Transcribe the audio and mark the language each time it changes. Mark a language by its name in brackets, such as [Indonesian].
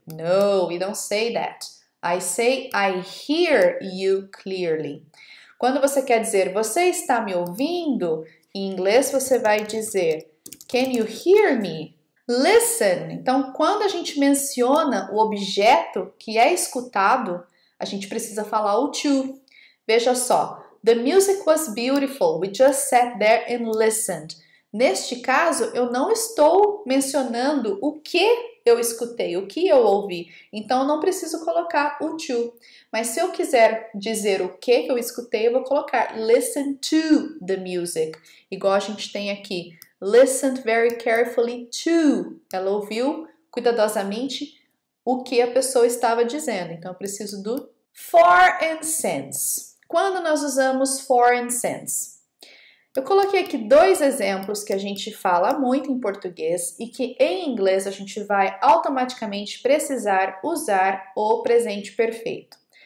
[English] No, we don't say that. I say I hear you clearly. [Portuguese] Quando você quer dizer você está me ouvindo, em inglês você vai dizer [English] Can you hear me? [Portuguese] Listen. Então, quando a gente menciona o objeto que é escutado, a gente precisa falar o to. Veja só. [English] The music was beautiful. We just sat there and listened. [Portuguese] Neste caso, eu não estou mencionando o que eu escutei, o que eu ouvi. Então, eu não preciso colocar o to. Mas se eu quiser dizer o que eu escutei, eu vou colocar [English] listen to the music. [Portuguese] Igual a gente tem aqui. [English] Listened very carefully to. [Portuguese] Ela ouviu cuidadosamente o que a pessoa estava dizendo. Então, eu preciso do for and since. Quando nós usamos for and since? Eu coloquei aqui dois exemplos que a gente fala muito em português e que em inglês a gente vai automaticamente precisar usar o presente perfeito.